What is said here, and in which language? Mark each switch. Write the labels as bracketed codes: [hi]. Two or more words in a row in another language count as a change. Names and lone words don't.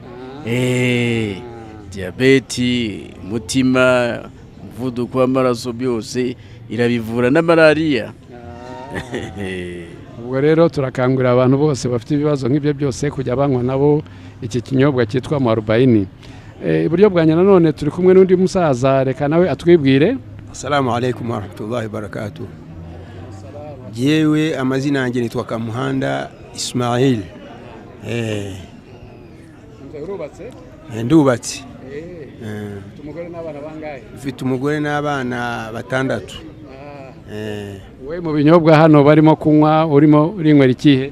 [rw] Diabete, mutima, umuvuduko w'amaraso, byose irabivura, na malaria. Ubwo rero turakangurira abantu bose bafite ibibazo nk'ibyo byose kujya banywa nabo iki kinyobwa cyitwa muarubaini. Iburyo bwanjye nanone turi kumwe n'undi musaza, reka nawe atwibwire. [ar] السلام عليكم ورحمة الله وبركاته. [rw] Byawe amazina yanjye nitwa Kamuhanda Ismail. Urubatse? Ndubatse. Umugore n'abana bangahe? Mfite umugore n'abana 6. We mu binyobwa hano barimo kunywa urimo urinywera ikihe?